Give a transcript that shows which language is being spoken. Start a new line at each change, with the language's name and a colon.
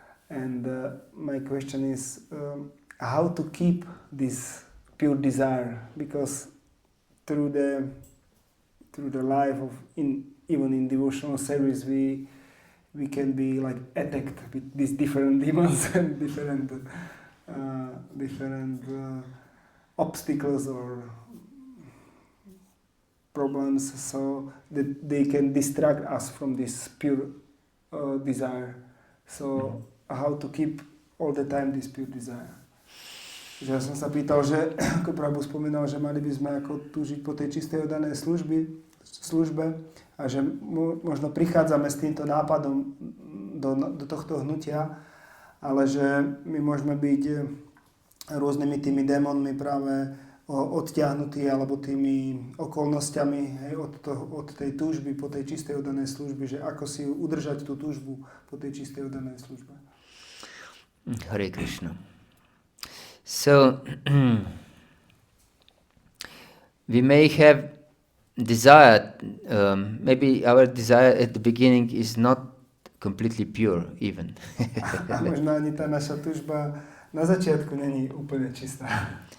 English: And my question is how to keep this pure desire, because through the life of even in devotional service we can be like attacked with these different demons and different obstacles or problems, so that they can distract us from this pure desire. So how to keep all the time this pure desire?
Slovak: Že ja som sa pýtal, že ako Prabhu spomínal, že mali by sme ako túžiť po tej čistej oddanej službe a že možno prichádzame s týmto nápadom do tohto hnutia, ale že my môžeme byť rôznymi tými démonmi práve odtiahnutí alebo tými okolnostiami, hej, od tej túžby po tej čistej oddanej služby, že ako si udržať tú túžbu po tej čistej oddanej službe.
English: Hare Krishna. So, we may have desire, maybe our desire at the beginning is not completely pure even.
Slovak: Možno ani tá naša túžba na začiatku není úplne čistá.